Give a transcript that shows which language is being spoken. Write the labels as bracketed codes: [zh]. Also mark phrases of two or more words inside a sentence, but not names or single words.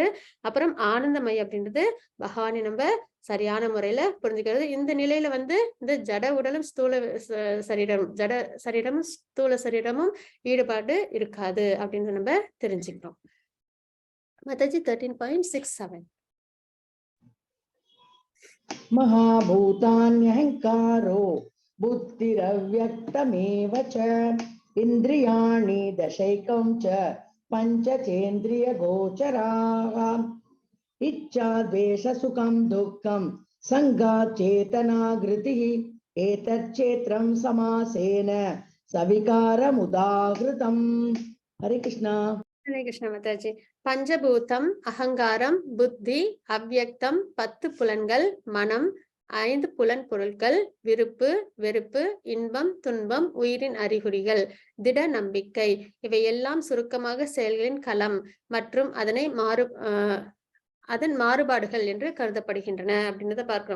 [ta] அப்புறம் ஆனந்தமய அப்படின்றது பகவானை நம்ம சரியான முறையில புரிஞ்சுக்கிறது. இந்த நிலையில இந்த ஜட உடலும் ஸ்தூல சரீரமும் ஸ்தூல சரீரமும் ஈடுபாடு இருக்காது அப்படின்னு நம்ம தெரிஞ்சுக்கிறோம். மாதாஜி 13.67. [sa] महाभूतान्यहंकारो बुद्धिरव्यक्तमेव च इन्द्रियाणि दशैकं च पञ्चचेन्द्रियगोचराः इच्छा द्वेष सुखम दुःखम संगा चेतना कृति एतच्चेत्रम समासेन सविकारमुदाहृतम्। हरे कृष्णा। [ta] ஹரே கிருஷ்ண மாதாஜி. பஞ்சபூதம், அகங்காரம், புத்தி, அவ்யக்தம், 10 புலன்கள், மனம், 5 புலன் பொருட்கள், விருப்பு, வெறுப்பு, இன்பம், துன்பம், உயிரின் அறிகுறிகள், திட நம்பிக்கை, இவை எல்லாம் சுருக்கமாக செயல்களின் களம் மற்றும் அதன் மாறுபாடுகள் என்று கருதப்படுகின்றன அப்படின்றத பார்க்கிறோம்.